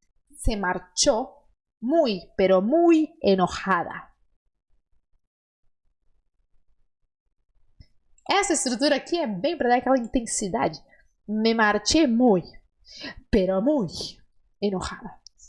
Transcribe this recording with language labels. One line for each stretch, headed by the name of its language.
Spanish: Se marchó muy, pero muy enojada.
Portuguese: Essa estrutura aqui é bem para dar aquela intensidade.
Spanish: Me marché muy, pero muy enojada.